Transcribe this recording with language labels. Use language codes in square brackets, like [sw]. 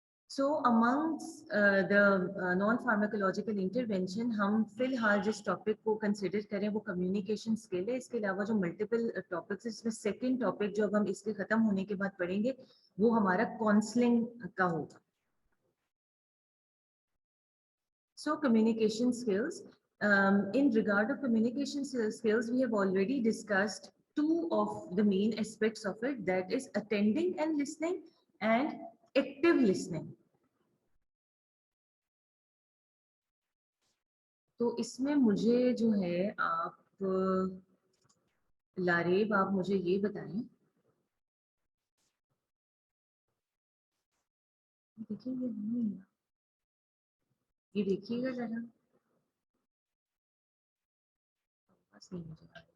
[en] So amongst the non-pharmacological intervention [ur] ہم فی الحال جس ٹاپک کو کنسیڈر کریں وہ کمیونیکیشن اسکل ہے. اس کے علاوہ جو ملٹیپل ٹاپکس اس میں سیکنڈ ٹاپک جو اب ہم اس کے ختم ہونے کے بعد پڑھیں گے وہ ہمارا کاؤنسلنگ کا ہوگا. [en] So communication skills. In regard of communication skills, we have already discussed two of the main aspects of it, that is attending and listening and active listening. [ur] تو اس میں مجھے جو ہے آپ لاریب آپ مجھے یہ بتائیں, دیکھیے یہ دیکھیے گا ذرا, بس نہیں مجھے